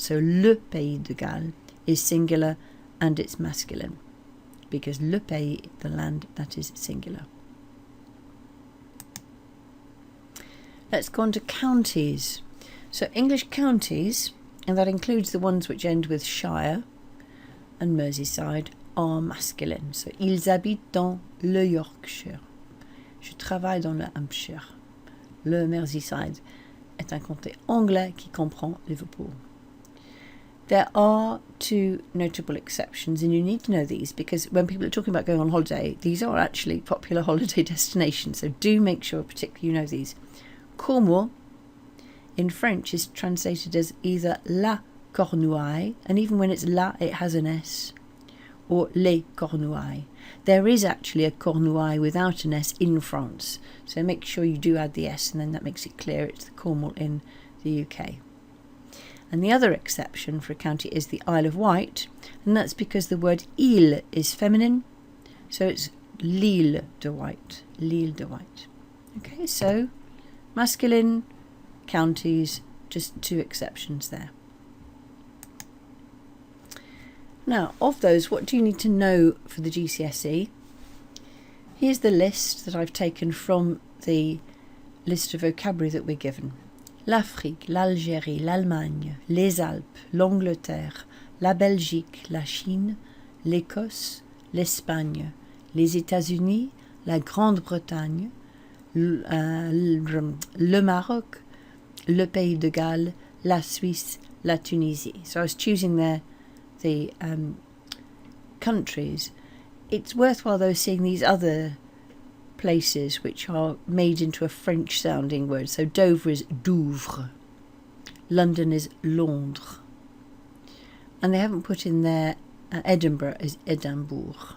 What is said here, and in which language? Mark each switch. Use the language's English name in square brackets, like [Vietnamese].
[English] So le Pays de Galles is singular and it's masculine because le pays, the land, that is singular. Let's go on to counties. So English counties, and that includes the ones which end with Shire and Merseyside, are masculine. [French] So ils habitent dans le Yorkshire. Je travaille dans le Hampshire. Le Merseyside. est un comté anglais qui comprend Liverpool. [English] There are two notable exceptions, and you need to know these because when people are talking about going on holiday, these are actually popular holiday destinations, so do make sure particularly you know these. Cornwall in French is translated as either la Cornouailles, and even when it's la it has an S, or les Cornouailles. There is actually a Cornouailles without an S in France, so make sure you do add the S, and then that makes it clear it's the Cornwall in the UK. And the other exception for a county is the Isle of Wight, and that's because the word île is feminine, so it's l'île de Wight, l'île de Wight. Okay, so masculine counties, just two exceptions there. Now, of those, what do you need to know for the GCSE? Here's the list that I've taken from the list of vocabulary that we're given. [French] L'Afrique, l'Algérie, l'Allemagne, les Alpes, l'Angleterre, la Belgique, la Chine, l'Écosse, l'Espagne, les États-Unis, la Grande-Bretagne, le Maroc, le Pays de Galles, la Suisse, la Tunisie. [English] So I was choosing there the countries. It's worthwhile though seeing these other places which are made into a French sounding word. So Dover is Douvres, London is Londres, and they haven't put in there Edinburgh is Edinburgh.